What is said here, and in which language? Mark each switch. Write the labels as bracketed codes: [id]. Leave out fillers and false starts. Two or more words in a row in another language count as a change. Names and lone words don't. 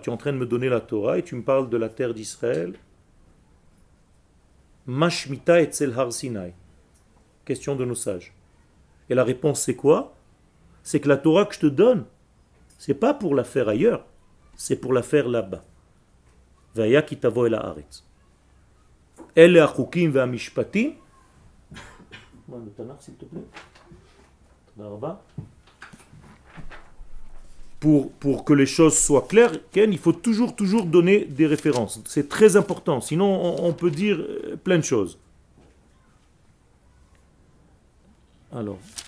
[fr] Tu es en train de me donner la Torah et tu me parles de la terre d'Israël. [he] מה שמיטה אצל הר סיני. [fr] Question de nos sages. Et la réponse c'est quoi? C'est que la Torah que je te donne, c'est pas pour la faire ailleurs, c'est pour la faire là-bas. [he] והיה כי תבוא אל הארץ. אלה החוקים והמשפטים. [fr] Le Tanakh, s'il te plaît. Pour que les choses soient claires, Ken, il faut toujours donner des références. C'est très important, sinon on peut dire plein de choses. Alors.